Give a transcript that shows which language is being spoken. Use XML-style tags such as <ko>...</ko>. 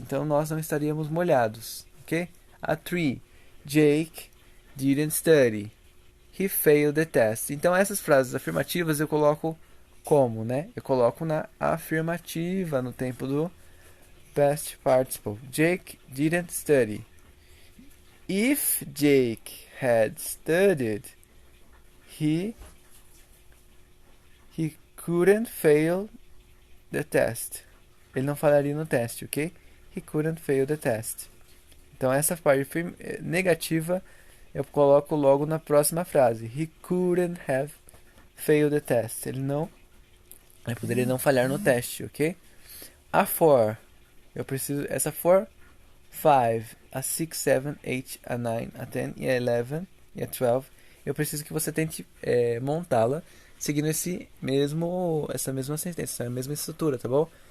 <pt>Então nós não estaríamos molhados, ok? A 3.</pt> <en>Jake didn't study. He failed the test.</en> <pt>Então essas frases afirmativas eu coloco como, né? Eu coloco na afirmativa no tempo do past participle.</pt> <en>Jake didn't study. If Jake had studied, he couldn't fail the test.</en> <pt>Ele não falharia no teste, ok?</pt> <en>He couldn't fail the test.</en> <pt>Então essa parte negativa eu coloco logo na próxima frase.</pt> <en>He couldn't have failed the test.</en> <pt>Ele poderia não falhar no teste, ok? A 4. Eu preciso essa 4, 5, a 6, 7, 8, a 9, a 10 e a 11 e a 12. Eu preciso que você tente montá-la seguindo essa mesma sentença, a mesma estrutura, tá bom?</pt>